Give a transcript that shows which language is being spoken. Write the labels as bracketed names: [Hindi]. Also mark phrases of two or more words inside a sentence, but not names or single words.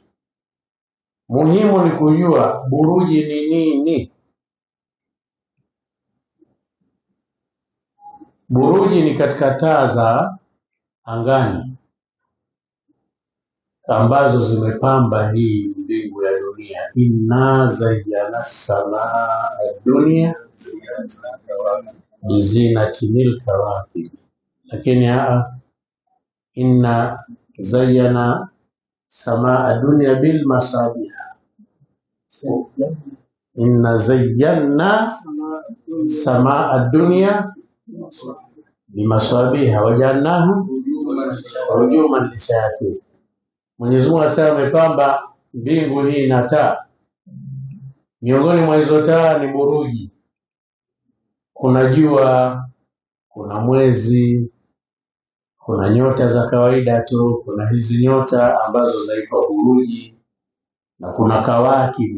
[Swahili] Muhimu ni kujua buruji ni nini. Buruji ni katika taa za angani ambazo zimepamba hii mbingu ya dunia. [Arabic] إنا زينا السماء الدنيا بزينة الكواكب, lakini إنا زينا السماء الدنيا بالمصابيح. إنا زينا السماء الدنيا بمصابيح وجعلناها رجوما للشياطين. [Swahili] Mwenyezi Mungu asema amepamba mbingu hii na taa. Miongoni mwa hizo taa ni buruji. Kuna jua, kuna mwezi, kuna nyota za kawaida tu, kuna hizi nyota ambazo zaitwa buruji, na kuna kawakibu.